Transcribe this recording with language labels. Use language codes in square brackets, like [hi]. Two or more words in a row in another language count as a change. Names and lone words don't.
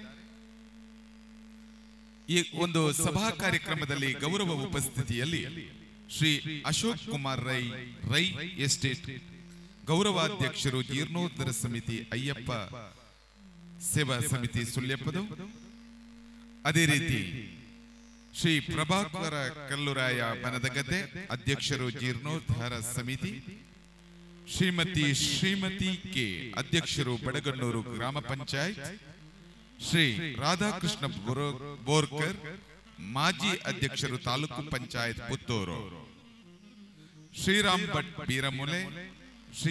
[kn] ಈ ಒಂದು ಸಭಾ ಕಾರ್ಯಕ್ರಮದಲ್ಲಿ ಗೌರವ ಉಪಸ್ಥಿತಿಯಲ್ಲಿ ಶ್ರೀ ಅಶೋಕ್ ಕುಮಾರ್ ರೈ ಎಸ್ಟೇಟ್ ಗೌರವಾಧ್ಯಕ್ಷರು, ಜೀರ್ಣೋದ್ಧಾರ ಸಮಿತಿ ಅಯ್ಯಪ್ಪ ಸೇವಾ ಸಮಿತಿ ಸುಳ್ಯಪ್ಪದು. ಅದೇ ರೀತಿ ಶ್ರೀ ಪ್ರಭಾಕರ ಕಲ್ಲುರಾಯ ಬನದಗದ್ದೆ ಅಧ್ಯಕ್ಷರು ಜೀರ್ಣೋದ್ಧಾರ ಸಮಿತಿ, ಶ್ರೀಮತಿ ಕೆ ಅಧ್ಯಕ್ಷರು ಬಡಗಣ್ಣೂರು ಗ್ರಾಮ ಪಂಚಾಯತ್, ಶ್ರೀ ರಾಧಾಕೃಷ್ಣ ಬೋರ್ಕರ್ ಮಾಜಿ ಅಧ್ಯಕ್ಷರು ತಾಲೂಕು ಪಂಚಾಯತ್ ಪುತ್ತೂರು, ಶ್ರೀರಾಮ್ ಭಟ್ ಬೀರಮುಲೆ, ಶ್ರೀ